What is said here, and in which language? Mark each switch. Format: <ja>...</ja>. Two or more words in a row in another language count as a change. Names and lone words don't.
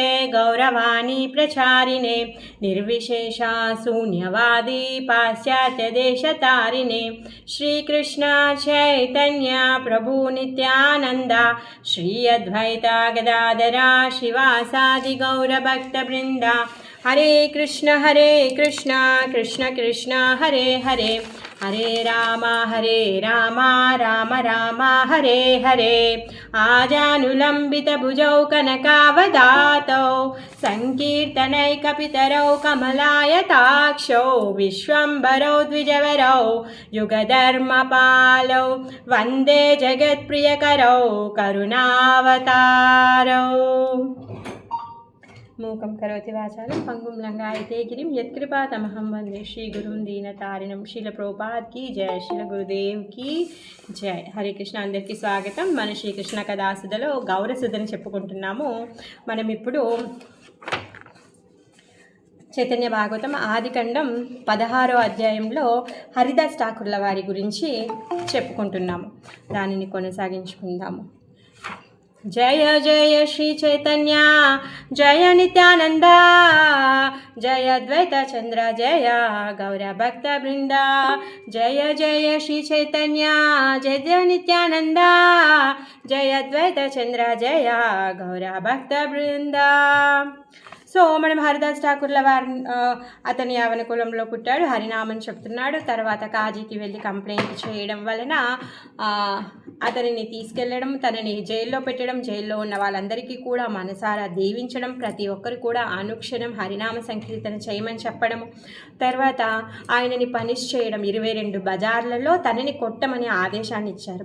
<sa>गौरवाणी प्रचारिणे निर्विशेषा शून्यवादी पाश्चात्यदेशतारिणे श्रीकृष्ण चैतन्य प्रभु नित्यानंद श्री अद्वैता गदाधरा श्रीवासादि गौरभक्तवृंद हरे कृष्ण कृष्ण कृष्ण हरे हरे हरे राम राम राम हरे हरे आजानुलम्बितभुजौ कनकावदातौ संकीर्तनैकपितरौ कमलायताक्षौ विश्वम्भरौ द्विजवरौ युगधर्मपालौ वन्दे जगत्प्रियकरौ करुणावतारौ मूकं करोति वाचालं पंगुं लंघयते गिरिं यत्कृपातमहं वन्दे श्रीगुरुं दीनतारिणं</sa> <hi>शील प्रभुपाद की जय शील गुरुदेव की जय।</hi> <te>హరే కృష్ణ అందరికీ స్వాగతం। मन శ్రీకృష్ణ కథాసుధలో గౌరసుధని చెప్పుకుంటున్నాము। మనం ఇప్పుడు చైతన్య భాగవతం ఆదికండం 16వ అధ్యాయంలో హరిదాస్ ఠాకూర్ల వారి గురించి చెప్పుకుంటున్నాము। దానిని కొనసాగించుకుందాము।</te> <sa>जय जय श्री चैतन्य जय नित्यानंद जय अद्वैत चंद्र जय गौर भक्त वृंद जय जय श्री चैतन्य जय जय नित्यानंद जय अद्वैत चंद्र जय गौर भक्त वृंद।</sa> <te>సో మనం హరిదాస్ ఠాకూర్ల వారి అతని యవన కులంలో పుట్టాడు, హరినామని చెప్తున్నాడు। తర్వాత కాజీకి వెళ్ళి కంప్లైంట్ చేయడం వలన అతనిని తీసుకెళ్ళడం, తనని జైల్లో పెట్టడం, జైల్లో ఉన్న వాళ్ళందరికీ కూడా మనసారా దీవించడం, ప్రతి ఒక్కరు కూడా అనుక్షణం హరినామ సంకీర్తన చేయమని చెప్పడము, తర్వాత ఆయనని పనిష్ చేయడం, 22 బజార్లలో తనని కొట్టమని ఆదేశాన్ని ఇచ్చారు।</te>